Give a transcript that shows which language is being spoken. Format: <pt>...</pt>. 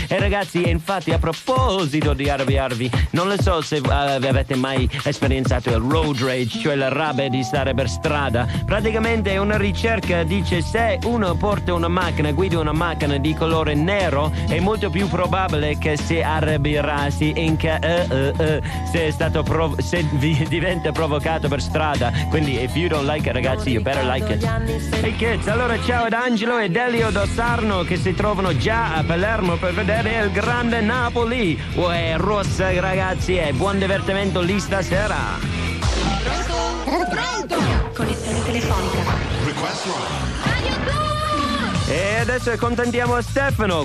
<it>E ragazzi, infatti, a proposito di arrabbiarvi, non lo so se avete mai sperimentato il road rage, cioè la rabbia di stare per strada. Praticamente una ricerca dice: se uno porta una macchina, guida una macchina di colore nero, è molto più probabile che si arrabbierà, si inca, se è stato se diventa provocato per strada. Quindi</it> <en>if you don't like it, ragazzi, you better like it. Hey kids,</en> <it>allora ciao ad Angelo ed Elio Dossarno, che si trovano già a Palermo per vedere il grande Napoli. Uè, rossa ragazzi, e buon divertimento lì stasera. Connessione telefonica.</it> <en>Request one.</en> <it>E adesso accontentiamo Stefano.</it>